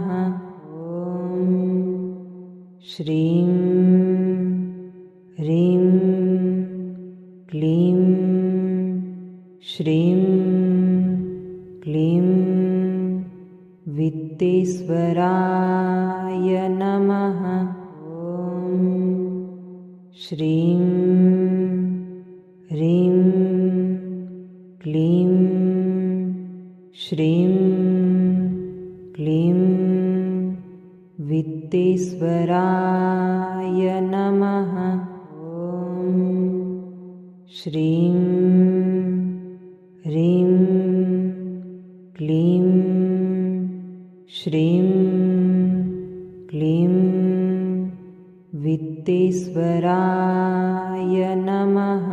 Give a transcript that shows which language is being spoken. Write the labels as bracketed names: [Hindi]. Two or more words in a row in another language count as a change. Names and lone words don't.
[Sanskrit] ॐ श्रीं ह्रीं क्लीं श्रीं क्लीं वित्तेश्वराय नमः। ॐ શ્રીં હ્રીં ક્લીં શ્રીં ક્લીં વિત્તેશ્વરાય નમઃ. ઓમ શ્રીં હ્રીં ક્લીં શ્રીં ક્લીં વિત્તેશ્વરાય નમઃ.